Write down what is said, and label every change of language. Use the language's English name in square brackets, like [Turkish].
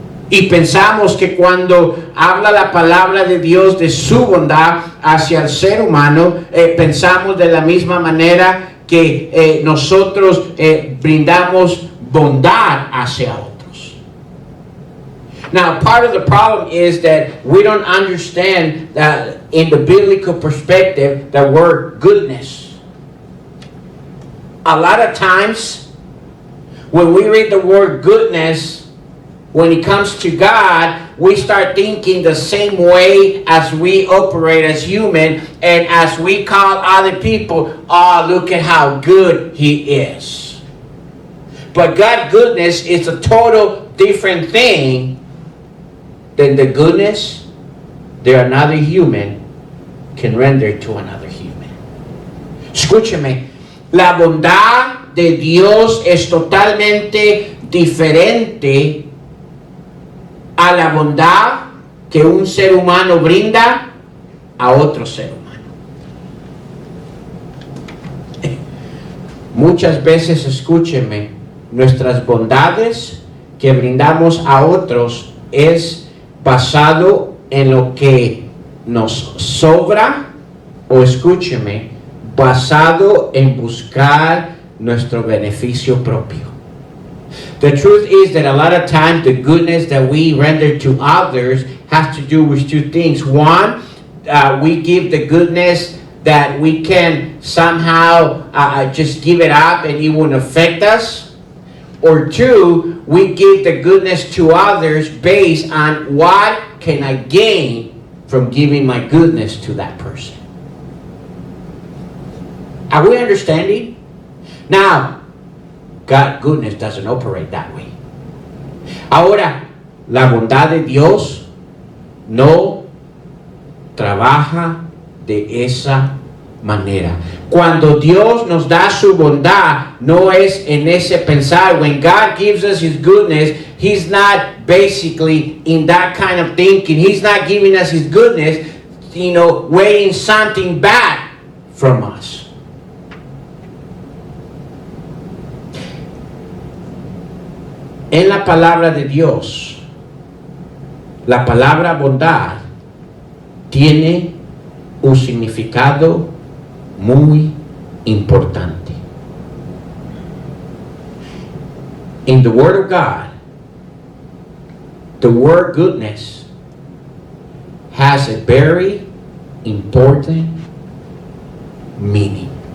[Spanish] Y pensamos que cuando habla la palabra de Dios de su bondad hacia el ser humano, pensamos de la misma manera que nosotros brindamos bondad hacia otros. [English] Now, part of the problem is that we don't understand in the biblical perspective the word goodness. A lot of times, when we read the word goodness, when it comes to God, we start thinking the same way as we operate as human, and as we call other people, oh, look at how good He is. But God's goodness is a total different thing than the goodness that another human can render to another human. [Spanish] Escúcheme, la bondad de Dios es totalmente diferente a la bondad que un ser humano brinda a otro ser humano. Muchas veces, escúcheme, nuestras bondades que brindamos a otros es basado en lo que nos sobra, o escúcheme, basado en buscar nuestro beneficio propio. [English] The truth is that a lot of times the goodness that we render to others has to do with two things. One, we give the goodness that we can somehow just give it up and it won't affect us. Or two, we give the goodness to others based on what can I gain from giving my goodness to that person. Are we understanding? Now, God's goodness doesn't operate that way. [Spanish] Ahora, la bondad de Dios no trabaja de esa manera. Cuando Dios nos da su bondad, no es en ese pensar. [English] When God gives us His goodness, He's not basically in that kind of thinking. He's not giving us His goodness waiting something back from us. [Spanish] En la palabra de Dios, la palabra bondad tiene un significado muy importante. [English] In the Word of God, the word goodness has a very important meaning.